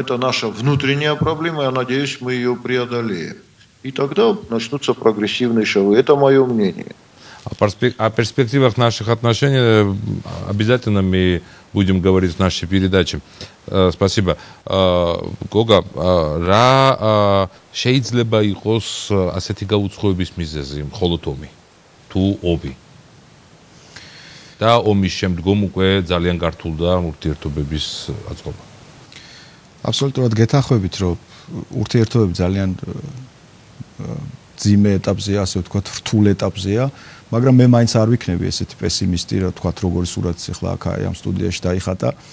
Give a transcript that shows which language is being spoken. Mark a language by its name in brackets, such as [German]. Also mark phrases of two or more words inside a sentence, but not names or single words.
[Russian] Это наша внутренняя проблема, я надеюсь, мы ее преодолеем. И тогда начнутся прогрессивные шаги. Это мое мнение. О перспективах наших отношений обязательно мы будем говорить в нашей передаче. Спасибо. Гога, [Georgian] რა შეიძლება იყოს ასეთი გაუცხოების მიზეზი, მხოლოდ ომი თუ ომი? და ომის შემდგომ უკვე ძალიან გართულდა ურთიერთობების აწყობა. აბსოლუტურად გეთანხმებით, რომ ურთიერთობები ძალიან ძიმე ეტაპზეა, ასე ვთქვათ, რთულ ეტაპზეა, მაგრამ მე მაინც არ ვიქნები ესეთი პესიმისტი, რა ვთქვათ, როგორი სურათიც ახლა აქ ამ სტუდიაში დაიხატა.